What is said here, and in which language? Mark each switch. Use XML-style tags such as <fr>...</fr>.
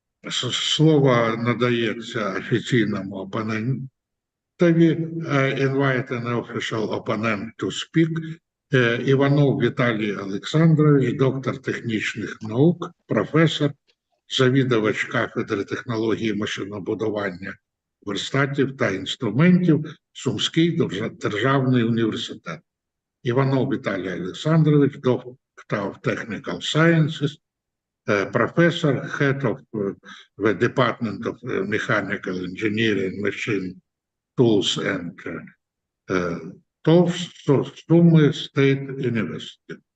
<uk>Слово надається офіційному опонентові.</uk> <en>I invite an official opponent to speak.</en> <uk>Іванов Віталій Олександрович, доктор технічних наук, професор, завідувач кафедри технології машинобудування, верстатів та інструментів, Сумський державний університет.</uk> <en>Іванов Віталій Олександрович, доктор of Technical Sciences, professor, head of the Department of Mechanical Engineering, Machine Tools and Tools, Sumy State University.</en>